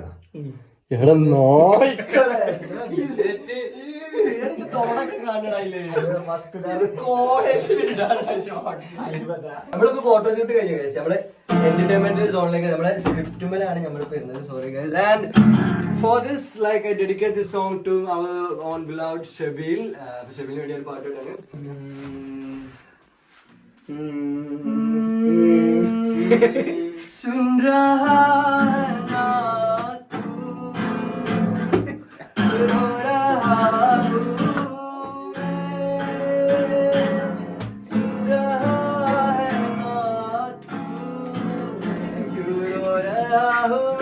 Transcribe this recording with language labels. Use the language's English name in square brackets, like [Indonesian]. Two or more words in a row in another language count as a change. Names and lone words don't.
[Malayalam] എടാ നോയിക്കളെ നമ്മളിപ്പോ ഫോട്ടോഷൂട്ട് കഴിഞ്ഞു ഗൈസ്. നമ്മള് എന്റർടൈൻമെന്റ് സോണിലേക്ക് നമ്മളെ സ്ക്രിപ്റ്റുമേലാണ് നമ്മളിപ്പോ വരുന്നത്. സോറി ഗൈസ്. [English] And for this like I dedicate this song to our own beloved Shabeel. [Malayalam] ഷബീലിന് വേണ്ടി ഒരു പാട്ട് ഇട്ടാണ്. [Hindi] सुन रहा है ना तू, रो रहा हूँ मैं, सुन रहा है ना तू, क्यों रो रहा हूँ